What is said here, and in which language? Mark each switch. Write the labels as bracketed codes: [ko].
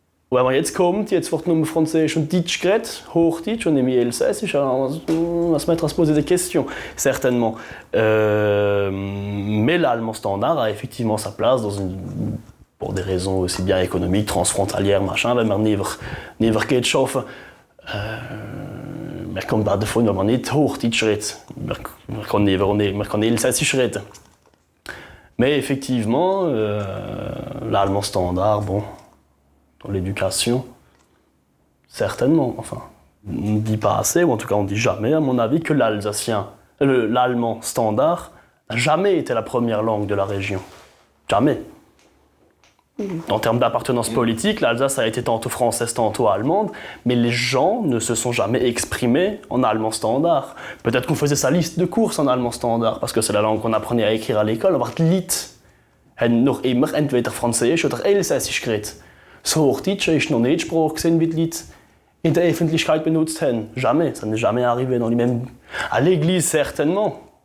[de] Wenn man jetzt kommt, jetzt wird nur Französisch und Deutsch geredet, Hochdeutsch und nämlich Elsässisch, [fr] on va se mettre à se poser des questions, certainement. Mais l'allemand standard a effectivement sa place pour des raisons aussi bien économiques, transfrontalières, machin, [de] wenn man never geht schaffen. Man kommt davon, wenn man nicht Hochdeutsch redet. Man kann Elsässisch reden. [fr] Mais effectivement, l'allemand standard, bon, dans l'éducation, certainement, enfin, on ne dit pas assez, ou en tout cas on ne dit jamais, à mon avis, que l'alsacien l'allemand standard n'a jamais été la première langue de la région. Jamais. En termes d'appartenance politique, l'Alsace a été tantôt française, tantôt allemande, mais les gens ne se sont jamais exprimés en allemand standard. Peut-être qu'on faisait sa liste de courses en allemand standard, parce que c'est la langue qu'on apprenait à écrire à l'école, [de] aber die Lied haben noch immer entweder Französisch oder Elsässisch geredet. So Hochdeutsch ist noch nicht die Sprache gewesen, wie die Leute in der Öffentlichkeit benutzt haben. [fr] Jamais, ça n'est jamais arrivé dans les mêmes... À l'église, certainement.